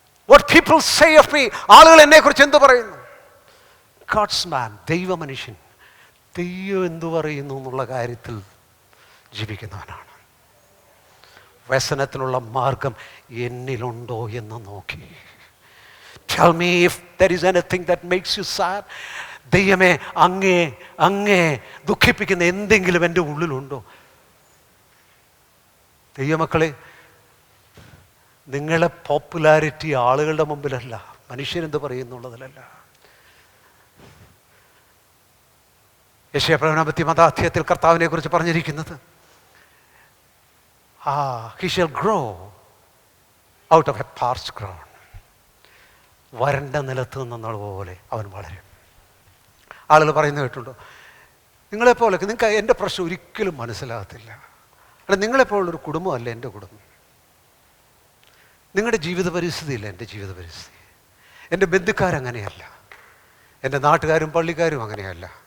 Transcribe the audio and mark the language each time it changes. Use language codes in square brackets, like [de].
[en] what people say of me, [ml] ആളുകൾ എന്നെക്കുറിച്ച് എന്ത് പറയുന്നു. [en] God's man, [ml] ദൈവ മനുഷ്യൻ, ദൈവം എന്തു പറയുന്നു എന്നുള്ള കാര്യത്തിൽ ജീവിക്കുന്നവനാണ്. വ്യസനത്തിനുള്ള മാർഗം എന്നിലുണ്ടോ എന്ന് നോക്കി. [en] Tell me if there is anything that makes you sad. [ml] ദൈവമേ, അങ്ങേ ദുഃഖിപ്പിക്കുന്ന എന്തെങ്കിലും എൻ്റെ ഉള്ളിലുണ്ടോ? ദൈവമക്കളെ, നിങ്ങളെ പോപ്പുലാരിറ്റി ആളുകളുടെ മുമ്പിലല്ല, മനുഷ്യരെന്ത് പറയുന്നുള്ളതിലല്ല. യെശയ്യാ 50-ാം കർത്താവിനെ കുറിച്ച് പറഞ്ഞിരിക്കുന്നത്, [en] he shall grow out of a parched ground. [ml] വരണ്ട നിലത്ത് നിന്നുള്ള പോലെ അവൻ വളരും. ആളുകൾ പറയുന്നത് കേട്ടുണ്ടോ? നിങ്ങളെപ്പോലെ നിങ്ങൾക്ക് എൻ്റെ പ്രശ്നം ഒരിക്കലും മനസ്സിലാകത്തില്ല. അല്ല, നിങ്ങളെപ്പോലുള്ളൊരു കുടുംബമല്ല എൻ്റെ കുടുംബം. നിങ്ങളുടെ ജീവിത പരിസ്ഥിതിയില്ല എൻ്റെ ജീവിത പരിസ്ഥിതി. എൻ്റെ ബന്ധുക്കാരങ്ങനെയല്ല, എൻ്റെ നാട്ടുകാരും പള്ളിക്കാരും അങ്ങനെയല്ല.